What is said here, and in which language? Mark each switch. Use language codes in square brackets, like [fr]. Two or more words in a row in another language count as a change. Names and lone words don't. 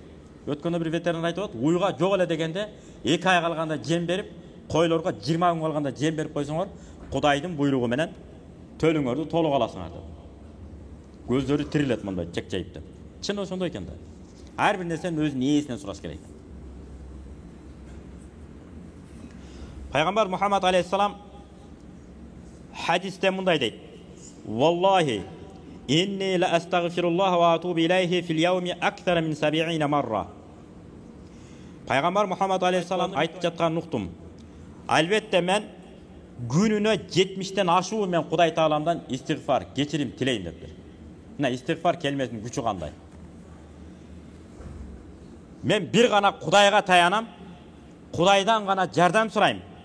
[ky] Өткөндө бир ветеринар айтып атат, уйга жок эле дегенде 2 ай калганда жем берип, койлорго 20 күн калганда жем берип койсоңор, Кудайдын буйругу менен төлүңөрдү толук аласыңар деп. Көздөрү тирилет мындай чек-чейип деп. Чын ошондой экен да. Ар бир нерсени өзүнүн ээсинен сураш керек экен. Пайгамбар Мухаммад алейхиссалам хадисте мындай дейт: [ar] "والله إني لأستغفر الله وأتوب إليه في اليوم أكثر من 70 مرة." [ky] Пайгамбар Мухаммад алейхиссалам айтып жатканын уктум. Албетте мен күнүнө 70тен ашуу мен Кудай Тааламдан истигфар, кечирим тилейм дептир. Мына истигфар келмесинин күчү кандай? Мен бир гана Кудайга таянам, Кудайдан гана жардам сурайм.